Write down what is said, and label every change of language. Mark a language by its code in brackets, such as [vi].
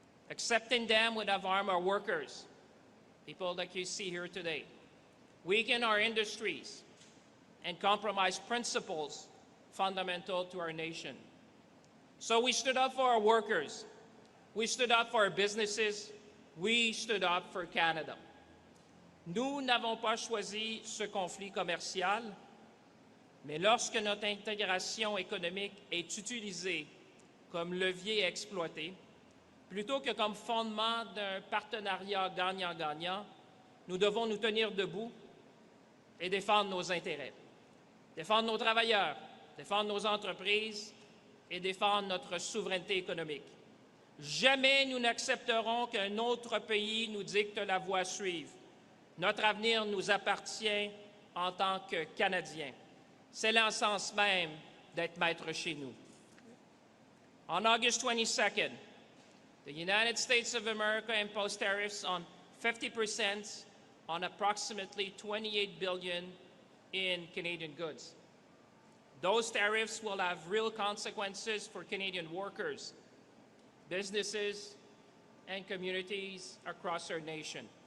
[en] Accepting them would have harmed our workers, people like you see here today, weaken our industries, and compromise principles fundamental to our nation. So we stood up for our workers, we stood up for our businesses, we stood up for Canada. [fr] Nous n'avons pas choisi ce conflit commercial, mais lorsque notre intégration économique est utilisée comme levier à exploiter, plutôt que comme fondement d'un partenariat gagnant-gagnant, nous devons nous tenir debout et défendre nos intérêts, défendre nos travailleurs, défendre nos entreprises et défendre notre souveraineté économique. Jamais nous n'accepterons qu'un autre pays nous dicte la voie à suivre. Notre avenir nous appartient en tant que Canadiens. C'est l'essence même d'être maître chez nous. [en] On August 22nd, the United States of America imposed tariffs on 50% on approximately $28 billion in Canadian goods. Those tariffs will have real consequences for Canadian workers, businesses, and communities across our nation.